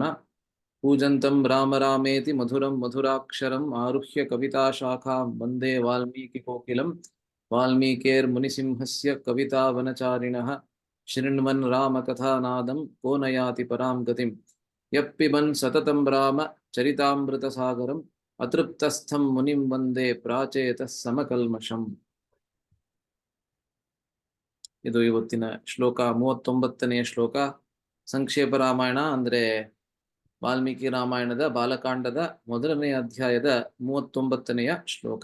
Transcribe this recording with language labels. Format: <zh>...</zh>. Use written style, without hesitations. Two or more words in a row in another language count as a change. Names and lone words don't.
<sa>ಪೂಜಂತಂ ರಾಮ ರಾಮೇತಿ ಮಧುರಂ ಮಧುರಾಕ್ಷರಂ ಆರುಹ್ಯ ಕವಿತಾ ಶಾಖಾಂ ವಂದೇ ವಾಲ್ಮೀಕಿ ಕೋಕಿಲಂ ವಾಲ್ಮೀಕೇರ್ ಮುನಿಸಿಂಹಸ್ಯ ಕವಿತಾ ವನಚಾರಿಣಃ ಶೃಣ್ವನ್ ರಾಮ ಕಥಾನಾದಂ ಕೋ ನಯಾತಿ ಪರಾಂ ಗತಿಂ ಯಪ್ಪಿಬನ್ ಸತತಂ ರಾಮ ಚರಿತಾಮೃತ ಸಾಗರಂ ಅತೃಪ್ತಸ್ಥಂ ಮುನಿಂ ವಂದೇ ಪ್ರಾಚೇತಃ ಸಮಕಲ್ಮಷಂ.</sa> <kn>ಇದು ಇವತ್ತಿನ ಶ್ಲೋಕ 39ನೇ ಶ್ಲೋಕ. ಸಂಕ್ಷೇಪ ರಾಮಾಯಣ ಅಂದ್ರೆ ವಾಲ್ಮೀಕಿ ರಾಮಾಯಣದ ಬಾಲಕಾಂಡದ 1ನೇ ಅಧ್ಯಾಯದ 39ನೆಯ ಶ್ಲೋಕ.</kn>